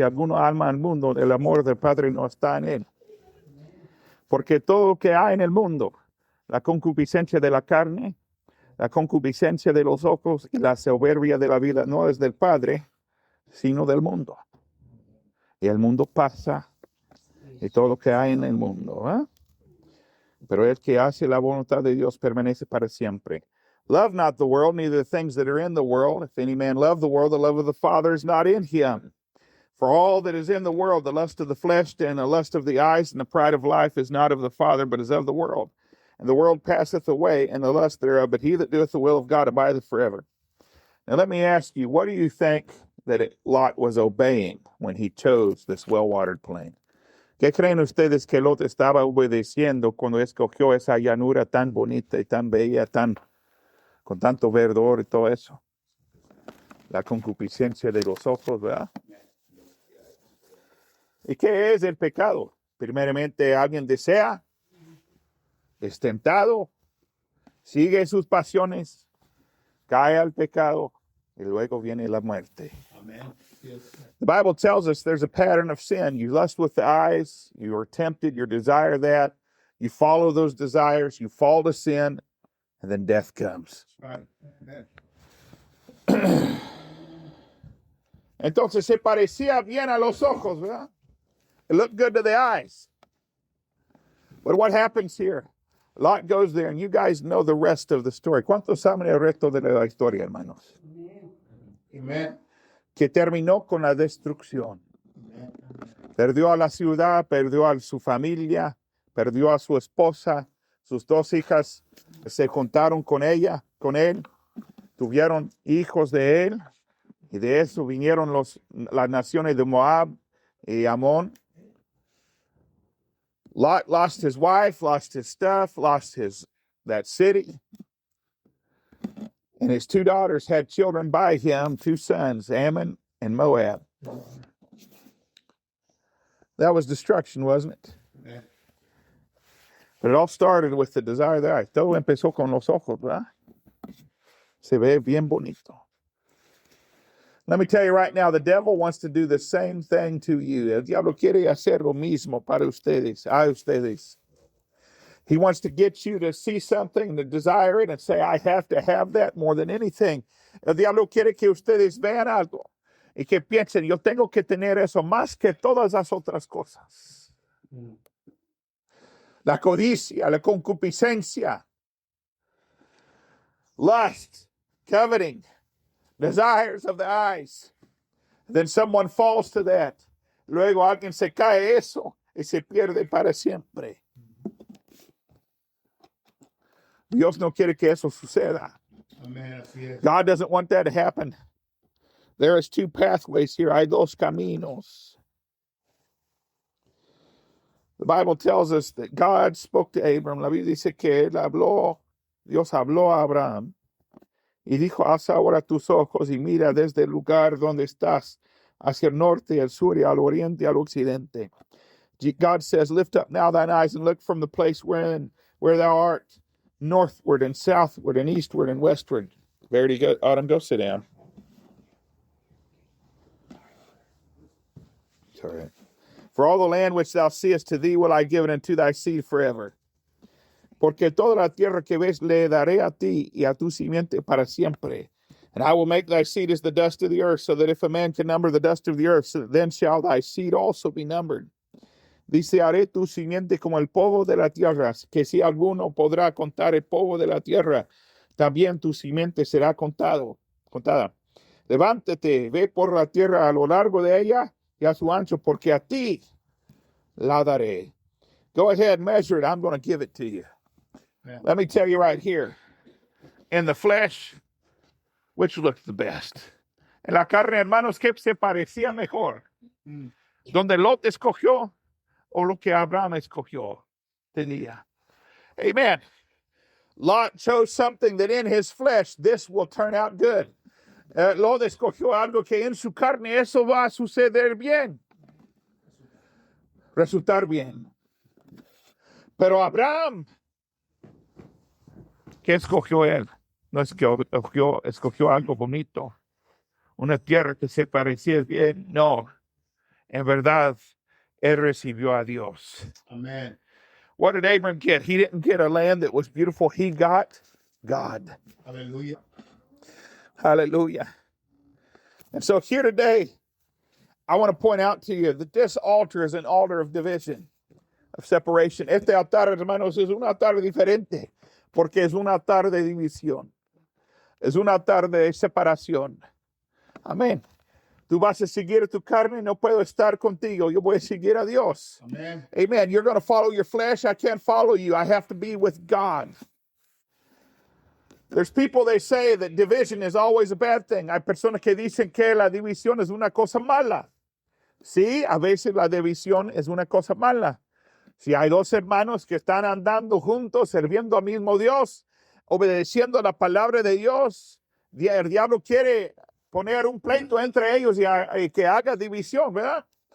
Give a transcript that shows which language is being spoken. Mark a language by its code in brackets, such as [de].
[es] Si alguno ama al mundo, el amor del Padre no está en él. Porque todo lo que hay en el mundo, la concupiscencia de la carne, la concupiscencia de los ojos y la soberbia de la vida, no es del Padre, sino del mundo. Y el mundo pasa, y todo lo que hay en el mundo. Pero el que hace la voluntad de Dios permanece para siempre. [en] Love not the world, neither the things that are in the world. If any man love the world, the love of the Father is not in him. For all that is in the world, the lust of the flesh and the lust of the eyes and the pride of life is not of the Father, but is of the world. And the world passeth away, and the lust thereof, but he that doeth the will of God abideth forever. Now let me ask you, what do you think that Lot was obeying when he chose this well-watered plain? [es] ¿Qué creen ustedes que Lot estaba obedeciendo cuando escogió esa llanura tan bonita y tan bella, con tanto verdor y todo eso? La concupiscencia de los ojos, ¿verdad? ¿Y qué es el pecado? Primeramente, alguien desea, es tentado, sigue sus pasiones, cae al pecado y luego viene la muerte. [en] Amen. Yes. The Bible tells us there's a pattern of sin. You lust with the eyes, you are tempted, you desire that, you follow those desires, you fall to sin, and then death comes. Right. Amen. [es] Entonces se parecía bien a los ojos, ¿verdad? [en] It looked good to the eyes. But what happens here? Lot goes there, and you guys know the rest of the story. [es] ¿Cuántos saben el resto de la historia, hermanos? Amen. Que terminó con la destrucción. Amen. Perdió a la ciudad, perdió a su familia, perdió a su esposa, sus dos hijas se juntaron con ella, con él, tuvieron hijos de él, y de eso vinieron las naciones de Moab y Amón. [en] Lot lost his wife, lost his stuff, lost that city. And his two daughters had children by him, two sons, Ammon and Moab. That was destruction, wasn't it? Amen. But it all started with the desire of the eyes. [es] Todo empezó con los ojos, ¿verdad? Se ve bien bonito. [en] Let me tell you right now, the devil wants to do the same thing to you. [es] El diablo quiere hacer lo mismo para ustedes, a ustedes. [en] He wants to get you to see something, to desire it, and say, I have to have that more than anything. [es] El diablo quiere que ustedes vean algo y que piensen, yo tengo que tener eso más que todas las otras cosas. La codicia, la concupiscencia, [en] lust, coveting, desires of the eyes. Then someone falls to that. [es] Luego alguien se cae eso y se pierde para siempre. Dios no quiere que eso suceda. [en] Amen. Yes. God doesn't want that to happen. There is two pathways here. [es] Hay dos caminos. [en] The Bible tells us that God spoke to Abram. [es] La Biblia dice que Dios habló a Abraham y dijo, alza ahora tus ojos y mira desde el lugar donde estás hacia el norte, al sur y al oriente, al occidente. [en] God says, lift up now thine eyes and look from the place where thou art, northward and southward and eastward and westward. Verity, go, Autumn, go sit down. It's all right. For all the land which thou seest, to thee will I give it, unto thy seed forever. [es] Porque toda la tierra que ves le daré a ti y a tu simiente para siempre. [en] And I will make thy seed as the dust of the earth, so that if a man can number the dust of the earth, so then shall thy seed also be numbered. [es] Dice, haré tu simiente como el polvo de la tierra, que si alguno podrá contar el polvo de la tierra, también tu simiente será contada. Levántate, ve por la tierra a lo largo de ella y a su ancho, porque a ti la daré. [en] Go ahead, measure it. I'm going to give it to you. Yeah. Let me tell you right here. In the flesh, which looks the best? [es] En la carne, hermanos, ¿qué se parecía mejor? Mm. ¿Donde Lot escogió o lo que Abraham escogió? Tenía. Amen. [en] Lot chose something that in his flesh, this will turn out good. [es] Lot escogió algo que en su carne eso va a suceder bien. Resultar bien. Pero Abraham, ¿qué escogió él? No escogió algo bonito. Una tierra que se parecía bien. No. En verdad, él recibió a Dios. Amen. [en] What did Abram get? He didn't get a land that was beautiful. He got God. Hallelujah. Hallelujah. And so here today, I want to point out to you that this altar is an altar of division, of separation. [es] Este altar, hermanos, es un altar diferente, porque es un altar de división. Es un altar de separación. Amén. Tú vas a seguir a tu carne, no puedo estar contigo. Yo voy a seguir a Dios. Amen. Amen. [en] You're going to follow your flesh. I can't follow you. I have to be with God. There's people, they say that division is always a bad thing. [es] Hay personas que dicen que la división es una cosa mala. Sí, a veces la división es una cosa mala. Si hay dos hermanos que están andando juntos, sirviendo al mismo Dios, obedeciendo la palabra de Dios, el diablo quiere poner un pleito entre ellos y que haga división, ¿verdad?